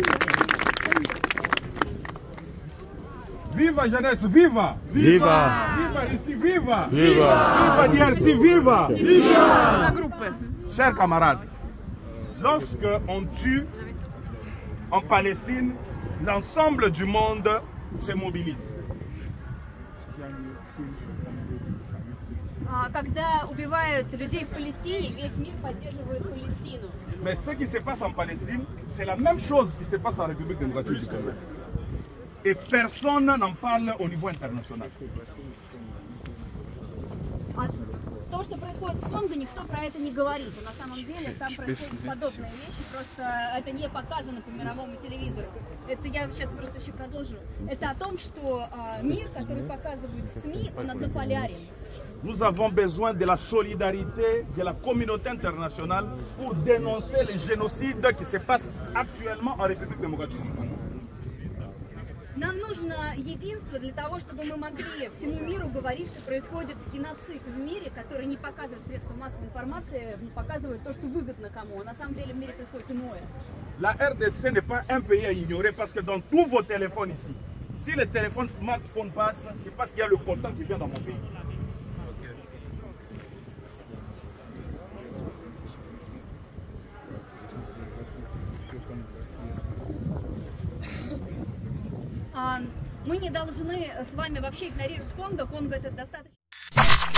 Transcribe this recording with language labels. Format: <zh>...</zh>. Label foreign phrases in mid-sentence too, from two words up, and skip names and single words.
<fr>Viva jeunesse, viva! Viva! Viva ici, viva! Viva! Viva DRC, viva! Viva! Chers camarades, lorsque on tue en Palestine, l'ensemble du monde se mobilise.</fr> <ru>Когда убивают людей в Палестине, весь мир поддерживает Палестину.</ru> <fr>Mais ce qui se passe en Palestine, c'est la même chose qui se passe en République démocratique du Congo. Et personne n'en parle au niveau international.</fr> <ru>То, что происходит в Конго, никто про это не говорит. И на самом деле там происходят подобные вещи, просто это не показано по мировому телевизору. Это я сейчас просто еще продолжу. Это о том, что мир, который показывают СМИ, он однополярен.</ru> <fr>Nous avons besoin de la solidarité de la communauté internationale pour dénoncer les génocides qui se passent actuellement en République démocratique du Congo.</fr> <ru>Нам нужно единство для того, чтобы мы могли всему миру говорить, что происходит геноцид в мире, который не показывает средства массовой информации, не показывает то, что выгодно кому. А на самом деле в мире происходит иное.</ru> <fr>La RDC n'est pas un pays à ignorer parce que dans tous vos téléphones ici, Si le téléphone smartphone passe, c'est parce qu'il y a le coltan qui vient dans mon pays.</fr> <ru>Мы не должны с вами вообще игнорировать Конго.</ru>